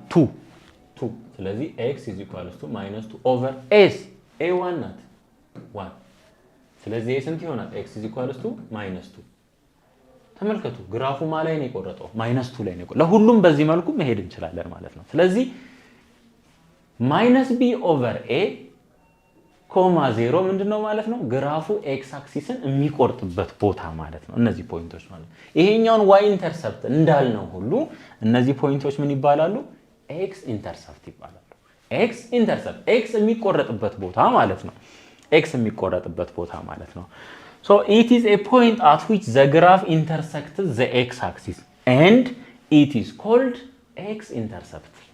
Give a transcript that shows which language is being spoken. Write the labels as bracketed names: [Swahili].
[Amharic] 2 ስለዚህ x is equals to -2 over s a 1 ናት 1 ስለዚህ ስንት ይሆናል? x is equals to -2 ተመልከቱ ግራፉ ላይ ነው የቆረጠው -2 ላይ ነው። ለሁሉም በዚህ መልኩ መሄድ እንችላለን ማለት ነው። ስለዚህ -b over a, 0 ምንድነው ማለት ነው? ግራፉ x አክሲስን የሚቆርጥበት ቦታ ማለት ነው። እነዚህ ፖይንቶች ማለት ነው። ይሄኛውን y ኢንተርሰፕት እንዳልነው ሁሉ እነዚህ ፖይንቶች ምን ይባላሉ? x ኢንተርሰፕት ይባላሉ። x ኢንተርሰፕት x የሚቆረጥበት ቦታ ማለት ነው። [English] x የሚቆረጥበት ቦታ ማለት ነው። So it is a point at which the graph intersects the x-axis and it is called x-intercept.